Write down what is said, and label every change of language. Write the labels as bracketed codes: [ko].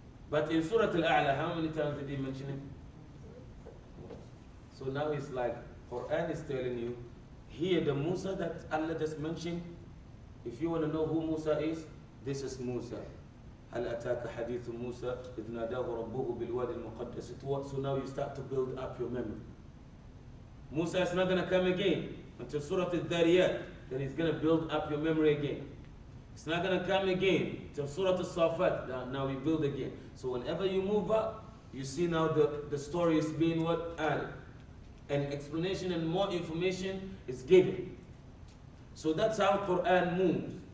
[en] But in Surah Al-A'la, how many times did he mention him? So now it's like Quran is telling you, here the Musa that Allah just mentioned, if you want to know who Musa is, this is Musa. [ar] هل أتاك حديث موسى إذ ناداه ربه بالوادي المقدس طوى. [en] So now you start to build up your memory. Musa is not going to come again until Surah Al-Dhariyat. Then he's going to build up your memory again. It's not going to come again until Surah Al-Safat. Now we build again. So whenever you move up, you see now the story is being what? Added. And explanation and more information is given. So that's how Quran moves.